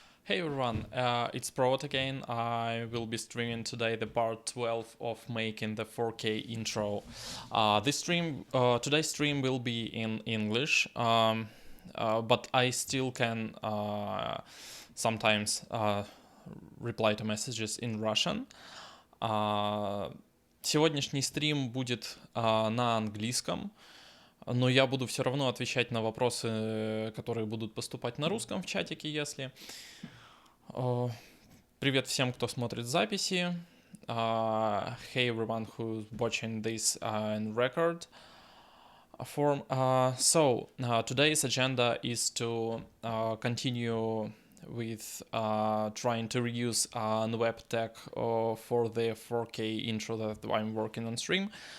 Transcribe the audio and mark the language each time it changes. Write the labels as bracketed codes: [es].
[en] Hey everyone, it's Prot again. I will be streaming today the part 12 of making the 4K intro. Today's stream will be in English, but I still can sometimes reply to messages in Russian. [ru] Сегодняшний стрим будет на английском. Но я буду все равно отвечать на вопросы, которые будут поступать на русском в чатике, если. Привет всем, кто смотрит записи. [en] Hey everyone who's watching this in record form. Today's agenda is to continue with trying to reuse nwep tech for the 4K intro that I'm working on stream.